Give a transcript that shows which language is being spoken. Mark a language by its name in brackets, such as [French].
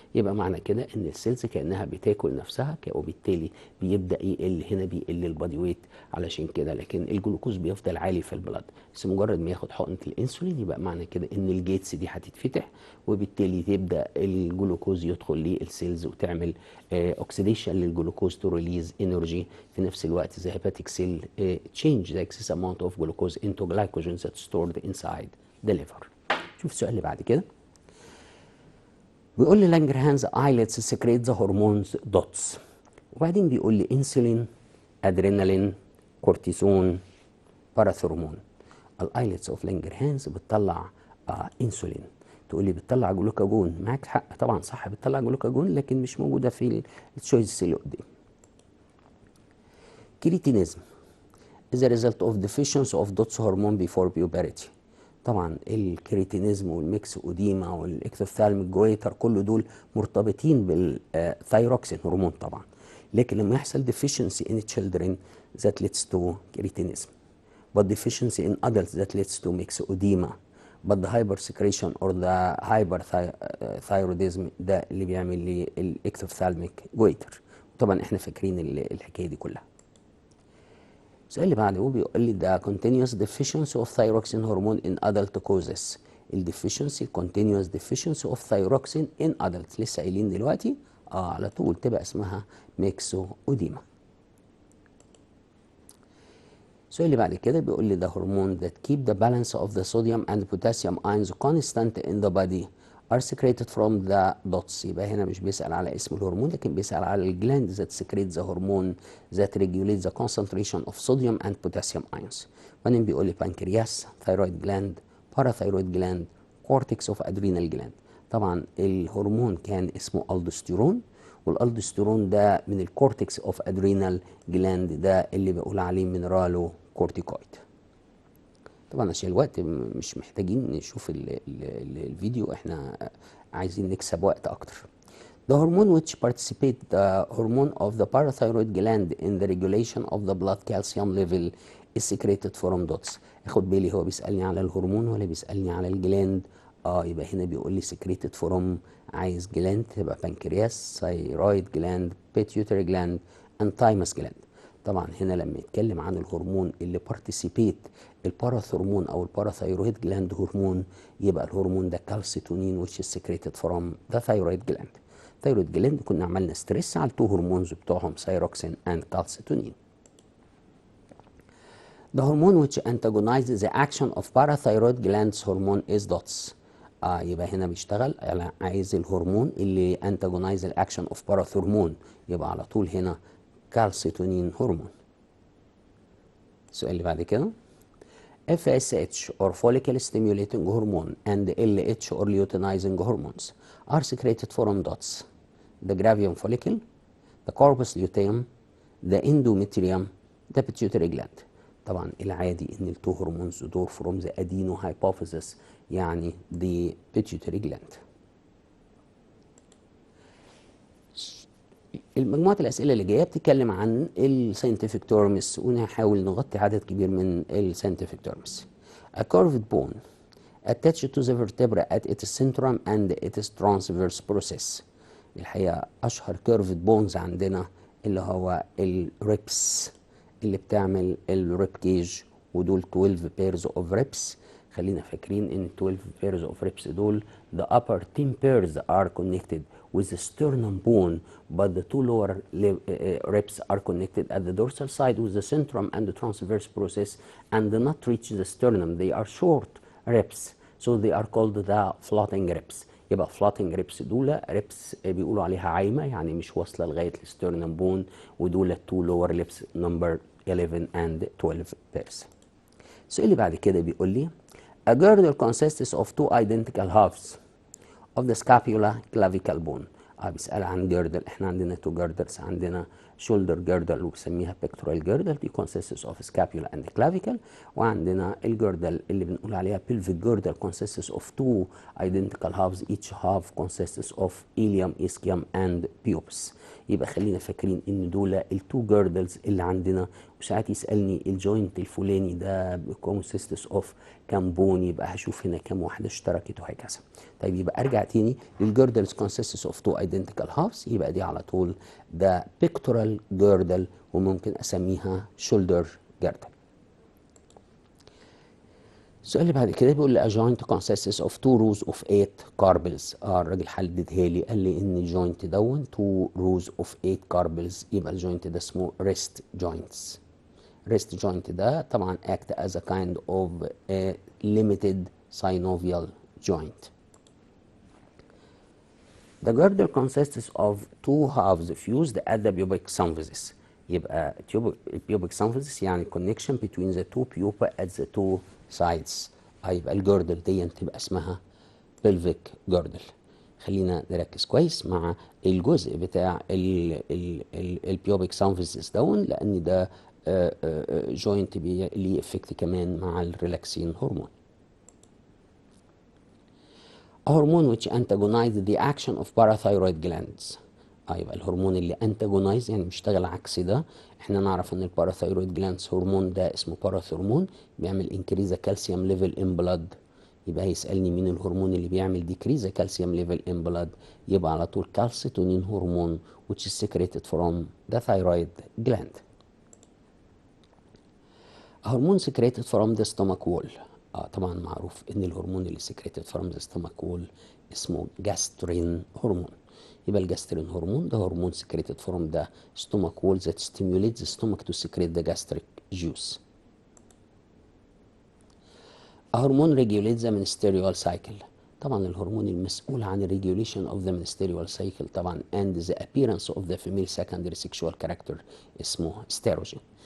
[Arabic] يبقى معنى كده ان السيلز كانها بتاكل نفسها، وبالتالي بيبدا يقل، هنا بيقل البادي ويت علشان كده، لكن الجلوكوز بيفضل عالي في البلد. بس مجرد ما ياخد حقنه الانسولين يبقى معنى كده ان الجيتس دي هتتفتح، وبالتالي تبدا الجلوكوز يدخل للسيلز وتعمل اوكسيديشن للجلوكوز تو ريليز انرجي. في نفس الوقت [English] the hepatic cell change the excess amount of glucose into glycogen that's stored inside the liver. [Arabic] شوف السؤال اللي بعد كده، بيقول لي لانجرهانز ايلتس سكريت ذا هرمونز دوتس، وبعدين بيقول لي انسولين، ادرينالين، كورتيزون، باراثورمون. الايلتس اوف لانجرهانز بتطلع انسولين. تقول لي بتطلع جلوكاجون، معاك حق طبعا صح بتطلع جلوكاجون، لكن مش موجوده في التشويس اللي قدام. [English] Cretinism is a result of deficiency of DOTS hormone before puberty. [Arabic] طبعا الكريتينيزم والميكس اوديما والاكتوثالميك جويتر كل دول مرتبطين بالثايروكسين هرمون طبعا، لكن لما يحصل [English] deficiency in children that leads to cretinism, but deficiency in adults that leads to myxedema, but the hypersecretion or the hyperthyroidism [Arabic] ده اللي بيعمل لي الاكتوثالميك جويتر. طبعا احنا فاكرين الحكايه دي كلها. السؤال اللي بعده بيقول لي ده [English] continuous deficiency of thyroxine hormone in adult causes. [Arabic] الديفيشنسي [English] continuous deficiency of thyroxine in adults [Arabic] لسه قايلين دلوقتي على طول تبقى اسمها ميكسوديما. السؤال اللي بعد كده بيقول لي ده هرمون [English] that keep the balance of the sodium and potassium ions constant in the body are secreted from the dots. [Arabic] يبقى هنا مش بيسأل على اسم الهرمون، لكن بيسأل على الجلاند [English] that secretes the hormone that regulates the concentration of sodium and potassium ions. [Arabic] وبعدين بيقول لي [English] pancreas, thyroid gland, parathyroid gland, cortex of adrenal gland. [Arabic] طبعا الهرمون كان اسمه الدوستيرون، والالدوستيرون ده من الكورتكس اوف ادرينال جلاند، ده اللي بقول عليه مينرالو كورتيكويد. طبعا عشان الوقت مش محتاجين نشوف الفيديو، احنا عايزين نكسب وقت اكتر. [English] The hormone which participate the hormone of the parathyroid gland in the regulation of the blood calcium level is secreted from dots. [Arabic] اخد بالي هو بيسألني على الهرمون ولا بيسألني على الجلاند؟ يبقى هنا بيقول لي secreted from، عايز جلاند تبقى بنكرياس، ثايرويد جلاند، بيتيوتري جلاند، and thymus جلاند. طبعا هنا لما يتكلم عن الهرمون اللي بارتيسيبيت الباراثورمون او الباراثايرويد جلاند هرمون، يبقى الهرمون ده كالسيتونين [English] which is secreted from the thyroid gland. [Arabic] thyroid gland كنا عملنا ستريس على التو هرمونز بتوعهم ثايروكسين and calcitonin. [English] The hormone which antagonizes the action of parathyroid glands hormone is DOTS. [Arabic] يبقى هنا بيشتغل على عايز الهرمون اللي [English] antagonize the action of parathormone، [Arabic] يبقى على طول هنا كالسيتونين هرمون. السؤال اللي بعد كده [English] FSH or follicle stimulating hormone and LH or luteinizing hormones are secreted from dots: the gravium follicle, the corpus luteum, the endometrium, the pituitary gland. [Arabic] طبعا العادي ان التو هرمونز دول [English] from the adenohypophysis [Arabic] يعني [English] the pituitary gland. [Arabic] المجموعة الأسئلة اللي جاية بتتكلم عن الساينتفك تيرمز ونحاول نغطي عدد كبير من الساينتفك تيرمز. [English] A curved bone attached to the vertebra at its centrum and its transverse process. [Arabic] الحقيقة أشهر curved bones عندنا اللي هو الريبس اللي بتعمل الريب كيج، ودول [English] 12 pairs of ribs. [Arabic] خلينا فاكرين ان [English] 12 pairs of ribs دول the upper 10 pairs are connected with the sternum bone, but the two lower ribs are connected at the dorsal side with the centrum and the transverse process and do not reach the sternum. They are short ribs, so they are called the floating ribs. [Arabic] يبقى floating ribs دول ribs بيقولوا عليها عايمة، يعني مش واصلة لغاية السترنم بون، ودول [English] two lower ribs number 11 and 12 pairs. [Arabic] السؤال اللي بعد كده بيقول لي [English] A girdle consists of two identical halves of the scapula clavicle bone. [Arabic] بيسأل عن girdle. [English] احنا عندنا two girdles، عندنا shoulder girdle وبسميها pectoral girdle دي consists of scapula and clavicle، [Arabic] وعندنا الجردل اللي بنقول عليها [English] pelvic girdle consists of two identical halves each half consists of ilium, ischium and pubis. [Arabic] يبقى خلينا فاكرين ان دول التو جيردلز اللي عندنا، وساعات يسالني الجوينت الفلاني ده consists of كام بون، يبقى هشوف هنا كام واحده اشتركت وهكذا. طيب يبقى ارجع تاني للجيردلز consists of two identical halves، يبقى دي على طول ده pectoral girdle وممكن اسميها shoulder girdle. السؤال اللي بعد كده بيقول لي [English] a joint consists of two rows of 8 carpels. [Arabic] الراجل حددها لي، قال لي ان الجوينت دون [English] two rows of 8 carpels، [Arabic] يبقى الجوينت ده اسمه wrist joints. [English] wrist joint ده طبعا act as a kind of a limited synovial joint. The girdle consists of two halves fused at the pubic symphysis. يبقى pubic symphysis يعني connection between the two pupa at the two sides. [Arabic] يبقى الجردل دي تبقى اسمها pelvic girdle. خلينا نركز كويس مع الجزء بتاع البيوبيك سامفيسيس دون، لان ده جوينت ليه افكت كمان مع الريلاكسين هرمون. [English] A hormone which antagonizes the action of parathyroid glands. [Arabic] يبقى الهرمون اللي انتاجونايز يعني بيشتغل عكس ده. احنا نعرف ان الباراثايرويد جلاندز هرمون ده اسمه باراثورمون، بيعمل انكريز كالسيوم ليفل ان بلاد. يبقى هيسالني مين الهرمون اللي بيعمل ديكريز كالسيوم ليفل ان بلاد، يبقى على طول كالسيتونين هرمون [English] which is secreted from the thyroid gland. A hormone secreted from the stomach wall. [Arabic] طبعا معروف ان الهرمون اللي [English] secreted from the stomach wall [Arabic] اسمه جاسترين هرمون. يبقى الجاسترين هرمون ده هرمون [English] secreted from the stomach wall that stimulates the stomach to secrete the gastric juice. A hormone regulates the menstrual cycle. [Arabic] طبعا الهرمون المسؤول عن الريجوليشن [English] of the menstrual cycle طبعا and the appearance of the female secondary sexual character [Arabic] اسمه استروجين.